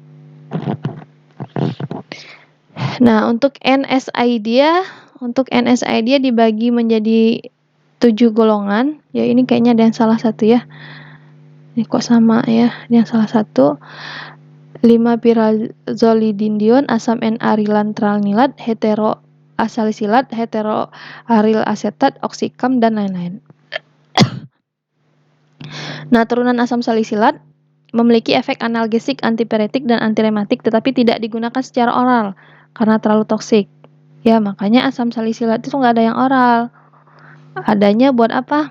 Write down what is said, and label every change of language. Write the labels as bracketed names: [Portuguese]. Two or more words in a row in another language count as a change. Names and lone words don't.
[Indonesian] Nah, untuk NSI dia dibagi menjadi 7 golongan. Ya, ini kayaknya ada yang salah satu ya. Ini kok sama ya, ini yang salah satu. 5-pirazolidindion, asam N-arylantralnilat, heteroasalisilat, heteroaryl asetat, oksikam, dan lain-lain. Nah, turunan asam salisilat memiliki efek analgesik, antipiretik, dan antirematik, tetapi tidak digunakan secara oral karena terlalu toksik. Ya, makanya asam salisilat itu nggak ada yang oral. Adanya buat apa?